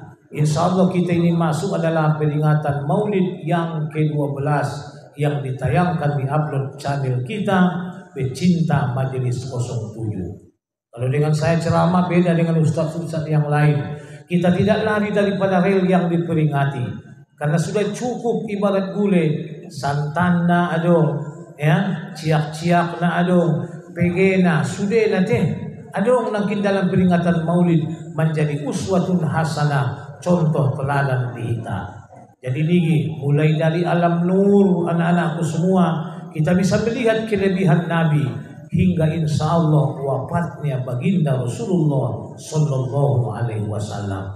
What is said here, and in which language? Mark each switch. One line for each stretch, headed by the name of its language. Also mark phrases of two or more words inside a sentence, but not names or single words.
Arabic: إن شاء الله
Indonesian: kita ini masuk adalah peringatan Maulid yang ke-12 yang ditayangkan di upload channel kita Pecinta Majelis 07. Kalau dengan saya ceramah beda dengan ustaz-ustaz yang lain. Kita tidak lari daripada rel yang diperingati, karena sudah cukup ibarat gule,
Batak Toba: santanna adong,
Indonesian: ya,
Batak Toba: ciak-ciak na adong,
Indonesian: pegena sudah nanti adong nangkin dalam peringatan Maulid menjadi
Arabic: أسوة حسنة,
Indonesian: contoh teladan kita. Jadi niki mulai dari alam nur anak-anakku semua kita bisa melihat kelebihan Nabi hingga
Arabic: إن شاء الله
Indonesian: wafatnya baginda Rasulullah
Arabic: صلى الله عليه وسلم.